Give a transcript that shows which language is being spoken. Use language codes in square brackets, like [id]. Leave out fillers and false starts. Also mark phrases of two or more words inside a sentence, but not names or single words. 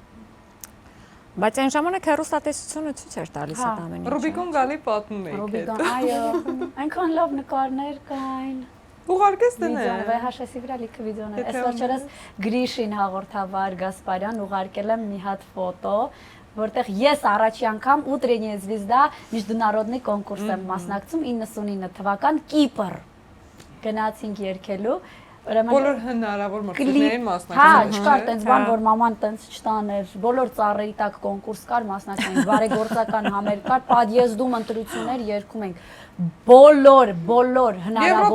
[hy] Բայց այն ժամանակ հեռուստատեսությունը ցույց էր տալիս այդ ամեն ինչը։ Ռուբիկոն գալի պատմում էիք։ Ռուբիկոն, այո, այնքան լավ նկարներ կային։ Ուղարկես դնե։ VHS-ի վրա լիքը վիդեոներ։ Այս վերջերս Գրիշին հաղորդավար Գասպարյան ուղարկել եմ մի հատ ֆոտո, որտեղ ես առաջի անգամ [ru] Утренняя звезда международный конкурс [hy] եմ մասնակցում 99 թվական Կիպր։ Գնացինք երգելու Բոլոր հնարավոր մրցույթներին մասնակցում։ Հա, չկար տենց բան, որ մաման տենց չտաներ, բոլոր ծառերի տակ կոնկուրս կար, մասնակցում բարեգործական համեր կար, պատիեզդում ընտրություններ երգում ենք։ Բոլոր հնարավոր։